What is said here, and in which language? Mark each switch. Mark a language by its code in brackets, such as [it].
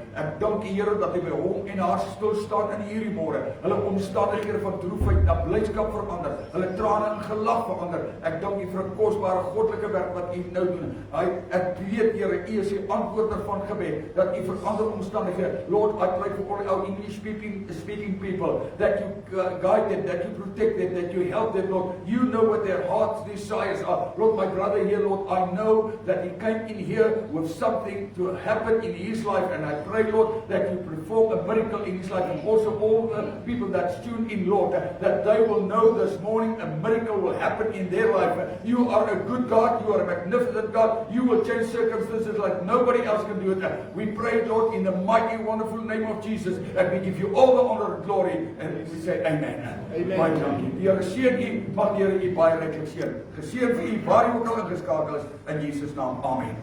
[af] Ek dank U Here dat Hy by hom en haar stil staan in hierdie môre. Hulle omstandighede van droefheid na blydskap verander. Hulle trane in gelag verander. Ek dank U vir 'n kosbare goddelike werk wat U nou doen. Ek weet Here, U is die antwoorder van gebed, dat U verander omstandighede. [en] Lord, I pray for all our English speaking people, that you guide them, that you protect them, that you help them, Lord. You know what their heart's desires are. Lord, my brother here, Lord, I know that he came in here with something to happen in his life, and I pray, Lord, that you perform a miracle in his life, and also all the people that's tuned in, Lord, that they will know this morning a miracle will happen in their life. You are a good God. You are a magnificent God. You will change circumstances like nobody else can do it. We pray, Lord, in the mighty, wonderful name of Jesus, and we give you all the honor and glory, and we say amen. Amen. [af] Baie dankie. Die Here seën u, mag die Here u baie ryklik seën. Geseën vir u waar u ook al ingeskakel is, in Jesus naam. Amen.